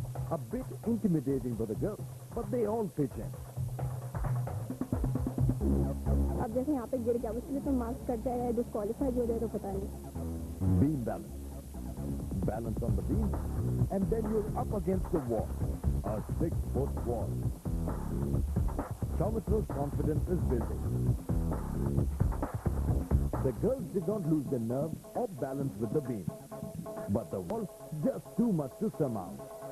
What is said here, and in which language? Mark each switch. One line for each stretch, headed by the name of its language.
English: A bit intimidating for the girls, but they all pitch in.
Hindi: अब जैसे यहाँ पे गिर गया उसके तो मार्क्स कट जाएगा या डिस्क्वालीफाई हो जाए तो पता नहीं.
English: Beam balance. Balance on the beam, and then you're up against the wall. A 6-foot wall. Soumitra's confidence is building. The girls did not lose their nerve or balance with the beam. But the wall, just too much to surmount.